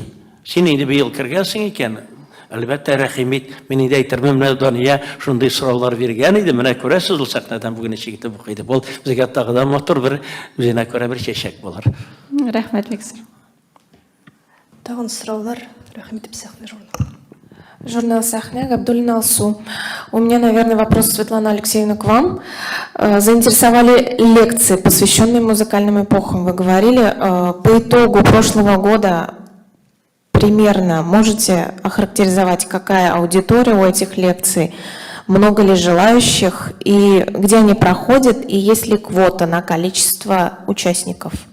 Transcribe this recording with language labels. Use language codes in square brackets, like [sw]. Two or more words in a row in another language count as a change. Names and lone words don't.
[tt] Син инде быел кергәнсең икән, әлбәттә рәхимит, мин инде әйтермен, менә Дания шундый сораулар биргән иде, менә күрәсез ул сәхнәдән бүген ничек итеп укыйды. Бу безгә тагы да матур бер үзенә күрә бер чәчәк булыр. Рәхмәт, Виктор. Тагын сораулар, рәхмәт итеп сәхнә журнал. Журнал «Сахня», Габдуллина Алсу. [ru] У меня, наверное, вопрос, Светлана Алексеевна, к вам. Заинтересовали лекции, посвященные музыкальным эпохам. Вы говорили, по итогу прошлого года примерно можете охарактеризовать, какая аудитория у этих лекций, много ли желающих, и где они проходят, и есть ли квота на количество участников?